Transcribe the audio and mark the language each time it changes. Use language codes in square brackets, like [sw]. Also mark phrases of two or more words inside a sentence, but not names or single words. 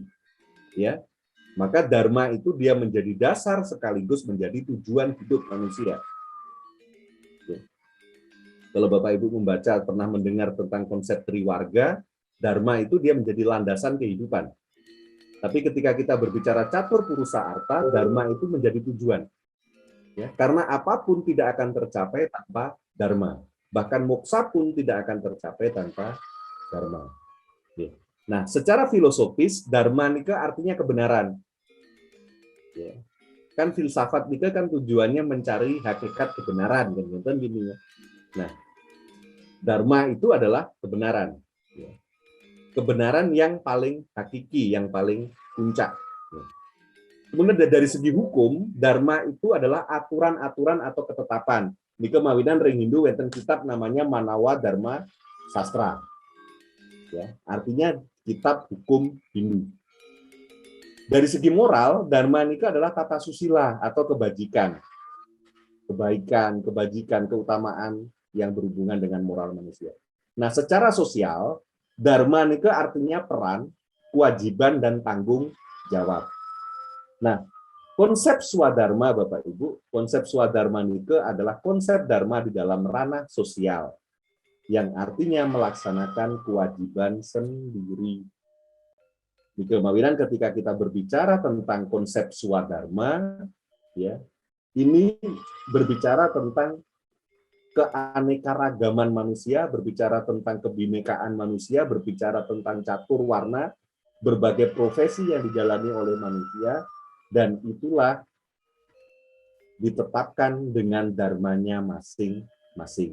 [id] Ya, maka dharma itu dia menjadi dasar sekaligus menjadi tujuan hidup manusia. Ya. Kalau Bapak Ibu membaca pernah mendengar tentang konsep triwarga, dharma itu dia menjadi landasan kehidupan. Tapi ketika kita berbicara catur purusa arta, dharma itu menjadi tujuan. Ya, karena apapun tidak akan tercapai tanpa dharma. Bahkan moksa pun tidak akan tercapai tanpa dharma. Ya. Nah, secara filosofis, dharma nika artinya kebenaran. Ya. Kan filsafat nika kan tujuannya mencari hakikat kebenaran, kan gini ya. Nah, dharma itu adalah kebenaran. Ya. Kebenaran yang paling hakiki, yang paling puncak. Ya. Kemudian dari segi hukum, dharma itu adalah aturan-aturan atau ketetapan. [ban] Nika mawinan ring Hindu wonten kitab namanya Manawa Dharma Sastra. [id] Ya, artinya kitab hukum Hindu. Dari segi moral, dharma nika adalah tata susila atau kebajikan. Kebaikan, kebajikan, keutamaan yang berhubungan dengan moral manusia. Nah, secara sosial, dharma nika artinya peran, kewajiban, dan tanggung jawab. Nah, konsep swadharma Bapak Ibu, konsep swadharma nika adalah konsep dharma di dalam ranah sosial, yang artinya melaksanakan kewajiban sendiri. Di kemawinan ketika kita berbicara tentang konsep swadharma, ya, ini berbicara tentang keanekaragaman manusia, berbicara tentang kebinekaan manusia, berbicara tentang catur warna, berbagai profesi yang dijalani oleh manusia, dan itulah ditetapkan dengan dharmanya masing-masing.